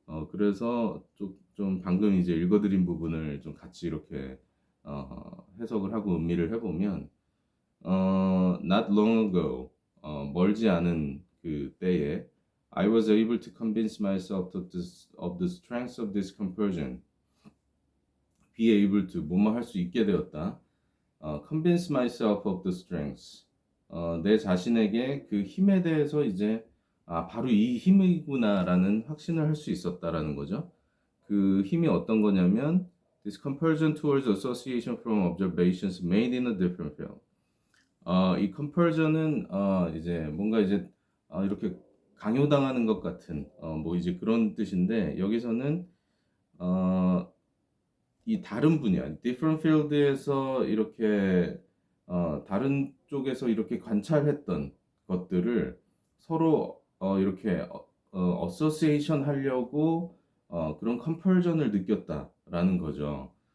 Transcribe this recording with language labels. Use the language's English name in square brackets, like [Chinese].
[Korean] 그래서 좀 방금 이제 읽어드린 부분을 좀 같이 이렇게 해석을 하고 음미를 해보면, [English] not long ago, [Korean] 멀지 않은 그 때에, [English] I was able to convince myself of the strength of this compulsion. Be able to, [Korean] 뭐뭐 할 수 있게 되었다. [English] convince myself of the strengths. [Korean] 내 자신에게 그 힘에 대해서 이제 바로 이 힘이구나라는 확신을 할 수 있었다라는 거죠. 그 힘이 어떤 거냐면 [English] this compulsion towards association from observations made in a different field. [Korean] 이 compulsion은 이제 뭔가 이제 이렇게 강요당하는 것 같은 뭐 이제 그런 뜻인데 여기서는 이 다른 분야, different field에서 이렇게 다른 쪽에서 이렇게 관찰했던 것들을 서로 이렇게 association 하려고 그런 compulsion을 느꼈다라는 거죠.